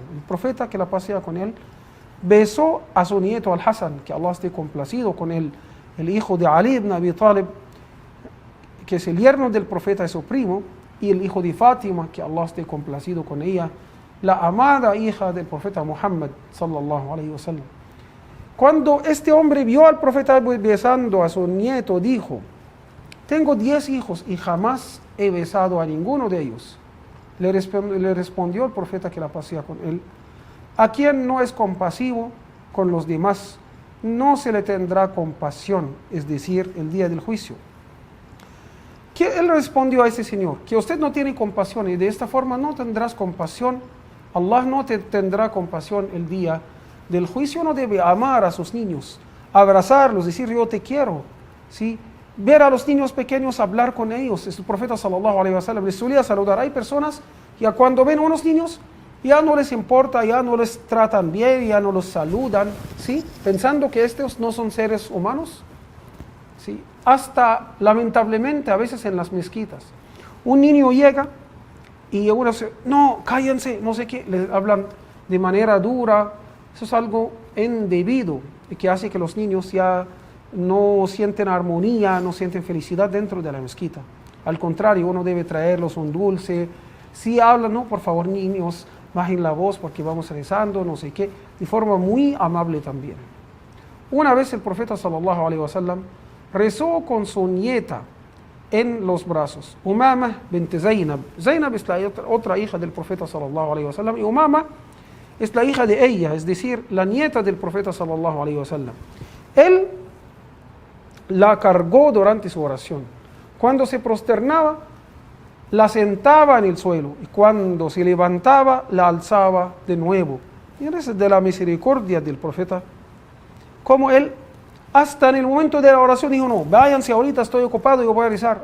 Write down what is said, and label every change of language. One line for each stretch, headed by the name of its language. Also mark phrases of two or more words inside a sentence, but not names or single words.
Spanish: El profeta, que la paz sea con él, besó a su nieto Al-Hasan, que Allah esté complacido con él, el hijo de Ali ibn Abi Talib, que es el yerno del profeta y su primo, y el hijo de Fátima, que Allah esté complacido con ella, la amada hija del profeta Muhammad
Arabic: صلى الله عليه وسلم.
Spanish: Cuando este hombre vio al profeta besando a su nieto, dijo: tengo 10 hijos y jamás he besado a ninguno de ellos. Le respondió el profeta, que la paz sea con él: a quien no es compasivo con los demás, no se le tendrá compasión, es decir, el día del juicio. ¿Qué él respondió a ese señor? Que usted no tiene compasión y de esta forma no tendrás compasión. Allah no te tendrá compasión el día del juicio. Uno debe amar a sus niños, abrazarlos, decir: yo te quiero. ¿Sí? Ver a los niños pequeños, hablar con ellos. El profeta
Arabic: صلى الله عليه وسلم
Spanish: les solía saludar. Hay personas que cuando ven a unos niños ya no les importa, ya no les tratan bien, ya no los saludan, ¿sí? Pensando que estos no son seres humanos. ¿Sí? Hasta lamentablemente a veces en las mezquitas un niño llega y uno dice: no, cállense, no sé qué, les hablan de manera dura. Eso es algo indebido y que hace que los niños ya no sienten armonía, no sienten felicidad dentro de la mezquita. Al contrario, uno debe traerlos un dulce. Si hablan: no, por favor, niños, bajen la voz porque vamos rezando, no sé qué, de forma muy amable también. Una vez el profeta
Arabic: صلى الله عليه وسلم
Spanish: rezó con su nieta en los brazos. Umama bint Zainab. Zainab es la otra hija del profeta
Arabic: صلى الله عليه وسلم
Spanish: y Umama es la hija de ella, es decir, la nieta del profeta
Arabic: صلى الله عليه وسلم.
Spanish: Él la cargó durante su oración. Cuando se prosternaba, la sentaba en el suelo y cuando se levantaba, la alzaba de nuevo. Y eso es de la misericordia del profeta. Como él, hasta en el momento de la oración, dijo, no, váyanse ahorita, estoy ocupado, yo voy a rezar.